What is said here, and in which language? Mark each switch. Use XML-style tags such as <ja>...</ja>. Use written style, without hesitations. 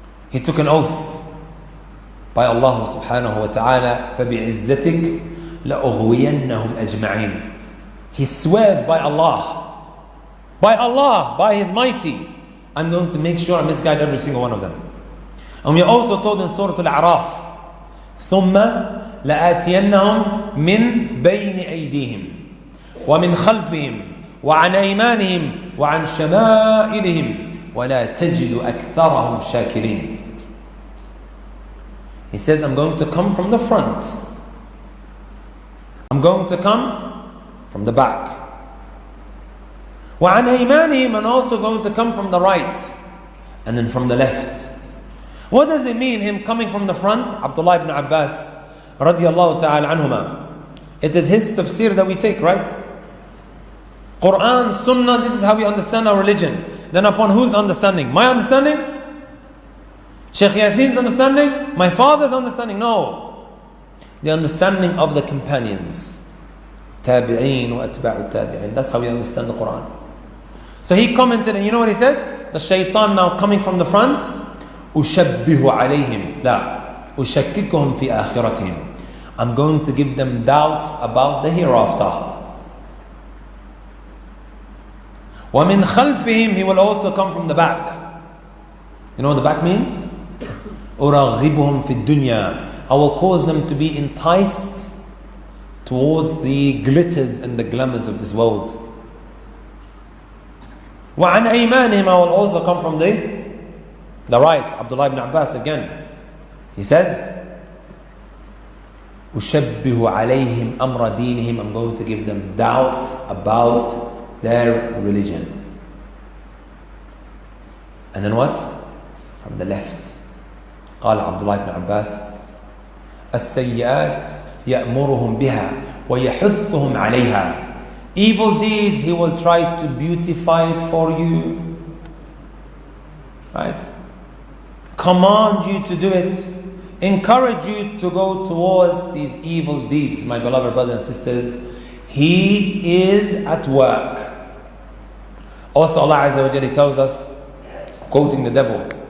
<en>He took an oath by Allah subhanahu wa ta'ala,</en> <ar>فَبِعِزَّتِكَ لَأُغْوِيَنَّهُمْ أَجْمَعِينَ.</ar> <en>He swears by Allah, by His mighty, I'm going to make sure I misguide every single one of them. And we are also told in Surah Al-A'raf,</en> <ar>ثُمَّ لَآتِيَنَّهُمْ مِنْ بَيْنِ أَيْدِيهِمْ وَمِنْ خَلْفِهِمْ وَعَنْ أَيْمَانِهِمْ وَعَنْ شَمَائِلِهِمْ وَلَا تَجِدُ أَكْثَرَهُمْ شَاكِرِينَ.</ar> <en>He says, I'm going to come from the front. I'm going to come from the back.</en> <ar>وَعَنْ أَيْمَانِهِمْ,</ar> <en>and also going to come from the right. And then from the left. What does it mean, him coming from the front? Abdullah ibn Abbas, radiyallahu ta'ala anhuma. It is his tafsir that we take, right? Quran, Sunnah, this is how we understand our religion. Then upon whose understanding? My understanding? Shaykh Yasin's understanding? My father's understanding? No. The understanding of the companions.</en> <ar>Tabi'een wa atba'u tabi'een.</ar> <en>That's how we understand the Quran. So he commented, and you know what he said? The shaitan now coming from the front.</en> <ar>أُشَبِّهُ عَلَيْهِمْ لَا أُشَكِّكُهُمْ فِي آخِرَتِهِمْ.</ar> <en>I'm going to give them doubts about the hereafter.</en> <ar>وَمِنْ خَلْفِهِمْ,</ar> <en>he will also come from the back. You know what the back means?</en> <ar>أُرَغِّبُهُمْ فِي الدُّنْيَا.</ar> <en>I will cause them to be enticed towards the glitters and the glamours of this world.</en> <ar>وَعَنْ أَيْمَانِهِمْ,</ar> <en>I will also come from the right. Abdullah ibn Abbas again. He says,</en> <ar>أُشَبِّهُ عَلَيْهِمْ أَمْرَ دِينِهِمْ.</ar> <en>I'm going to give them doubts about their religion. And then what? From the left.</en> <ar>قال Abdullah ibn Abbas, السيئات يأمرهم بها ويحثهم عليها.</ar> <en>Evil deeds, he will try to beautify it for you. Right? Command you to do it. Encourage you to go towards these evil deeds, my beloved brothers and sisters. He is at work. Also Allah Azza wa Jalla tells us, quoting the devil,</en>